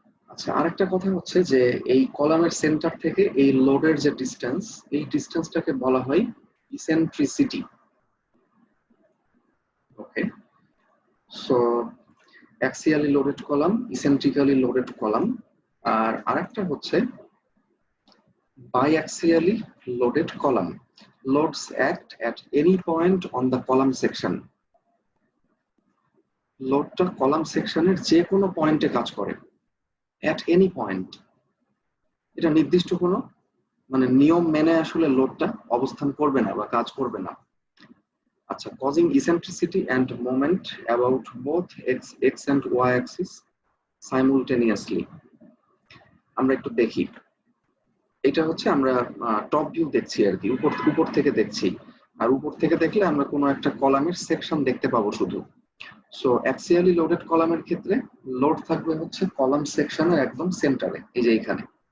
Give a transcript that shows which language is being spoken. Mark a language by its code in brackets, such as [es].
[bn] আচ্ছা, আরেকটা কথা হচ্ছে যে এই কলামের সেন্টার থেকে এই লোডের যে ডিসটেন্স, এই ডিসটেন্সটাকে বলা হয় ইসেন্ট্রিসিটি। ওকে, so অ্যাক্সিয়ালি loaded column, ইসেন্ট্রিক্যালি loaded column, আর আরেকটা হচ্ছে biaxially loaded column. [en] Loads act at any point on the column section. [bn] লোডটা column সেকশনের যে কোনো পয়েন্টে কাজ করে, [en] at any point। [bn] এটা নির্দিষ্ট কোনো মানে নিয়ম মেনে আসলে লোডটা অবস্থান করবে না বা কাজ করবে না। [en] আচ্ছা, causing eccentricity and moment about both x and y axis simultaneously। [bn] আমরা একটু দেখি, এটা হচ্ছে আমরা টপ ভিউ দেখছি আর কি, উপর থেকে দেখছি। আর উপর থেকে দেখলে আমরা কোনো একটা কলামের সেকশন দেখতে পাবো শুধু। সো অ্যাক্সিয়ালি লোডেড কলামের ক্ষেত্রে লোড থাকবে হচ্ছে কলাম সেকশনের একদম সেন্টারে, এই যে এখানে।